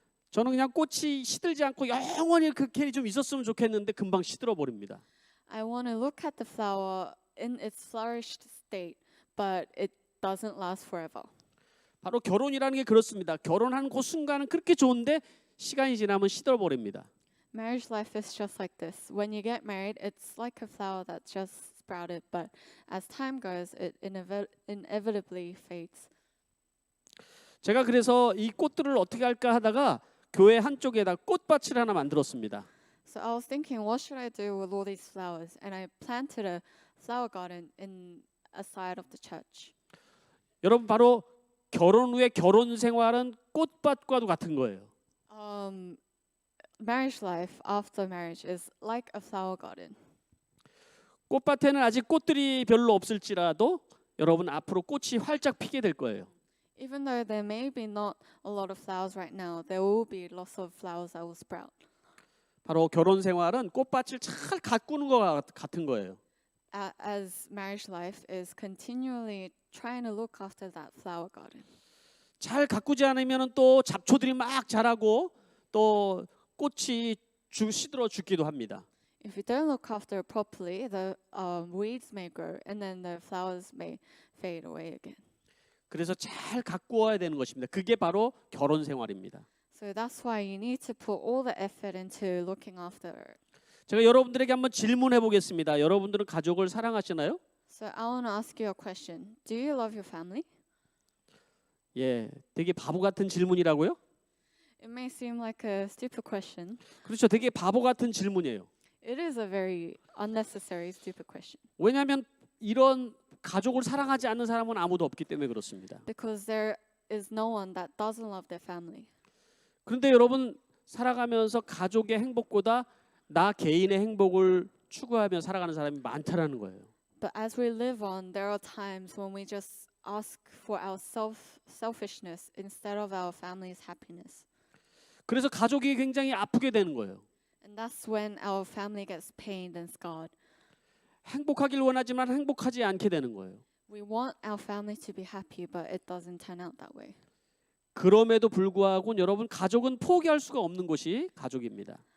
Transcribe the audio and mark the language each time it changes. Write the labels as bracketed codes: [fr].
[ko] 저는 그냥 꽃이 시들지 않고 영원히 그렇게 좀 있었으면 좋겠는데 금방 시들어 버립니다. [en] I want to look at the flower in its flourished state, but it doesn't last forever. [ko] 바로 결혼이라는 게 그렇습니다. 결혼하는 그 순간은 그렇게 좋은데 시간이 지나면 시들어 버립니다. [en] Marriage life is just like this. When you get married, it's like a flower that just sprouted, but as time goes, it inevitably fades. [ko] 제가 그래서 이 꽃들을 어떻게 할까 하다가 교회 한쪽에다 꽃밭을 하나 만들었습니다. [en] So I was thinking, what should I do with all these flowers? And I planted a flower garden in a side of the church. [ko] 여러분 바로 결혼 후에 결혼 생활은 꽃밭과도 같은 거예요. [en] Marriage life after marriage is like a flower garden. [ko] 꽃밭에는 아직 꽃들이 별로 없을지라도 여러분 앞으로 꽃이 활짝 피게 될 거예요. [en] Even though there may be not a lot of flowers right now, there will be lots of flowers that will sprout. [ko] 바로 결혼 생활은 꽃밭을 잘 가꾸는 것 같은 거예요. [en] As marriage life is continually trying to look after that flower garden. [ko] 잘 가꾸지 않으면 또 잡초들이 막 자라고 또 꽃이 시들어 죽기도 합니다. [en] If you don't look after it properly, the weeds may grow and then the flowers may fade away again. [ko] 그래서 잘 가꾸어야 되는 것입니다. 그게 바로 결혼 생활입니다. [en] So that's why you need to put all the effort into looking after it. [ko] 제가 여러분들에게 한번 질문해 보겠습니다. 여러분들은 가족을 사랑하시나요? [en] So I want to ask you a question. Do you love your family? [ko] 예, 되게 바보 같은 질문이라고요? [en] It may seem like a stupid question. [ko] 그렇죠. 되게 바보 같은 질문이에요. [en] It is a very unnecessary stupid question [ko] 왜냐하면 이런 가족을 사랑하지 않는 사람은 아무도 없기 때문에 그렇습니다. [en] because there is no one that doesn't love their family. [ko] 그런데 여러분 살아가면서 가족의 행복보다 나 개인의 행복을 추구하며 살아가는 사람이 많다라는 거예요. [en] But as we live on, there are times when we just ask for our selfishness instead of our family's happiness. [ko] 그래서 가족이 굉장히 아프게 되는 거예요. [en] And that's when our family gets pained and scarred. [ko] 행복하길 원하지만 행복하지 않게 되는 거예요. [en] We want our family to be happy, but it doesn't turn out that way. [ko] 그럼에도 불구하고 여러분 가족은 포기할 수가 없는 것이 가족입니다.